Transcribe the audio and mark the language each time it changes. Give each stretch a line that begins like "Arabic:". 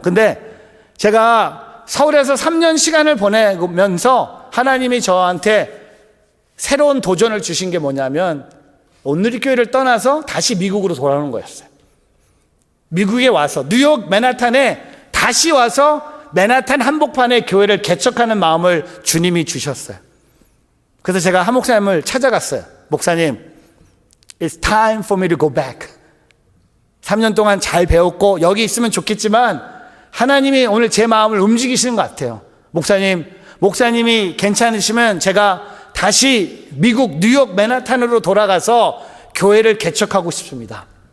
Korean: 근데 제가 서울에서 3년 시간을 보내면서 하나님이 저한테 새로운 도전을 주신 게 뭐냐면, 온누리교회를 떠나서 다시 미국으로 돌아오는 거였어요. 미국에 와서 뉴욕 맨하탄에 다시 와서 맨하탄 한복판에 교회를 개척하는 마음을 주님이 주셨어요. 그래서 제가 한 목사님을 찾아갔어요.
English: 목사님, It's time for me to go back.
Korean: 3년 동안 잘 배웠고 여기 있으면 좋겠지만 하나님이 오늘 제 마음을 움직이시는 것 같아요. 목사님이 괜찮으시면 제가 다시 미국 뉴욕 맨하탄으로 돌아가서 교회를 개척하고 싶습니다.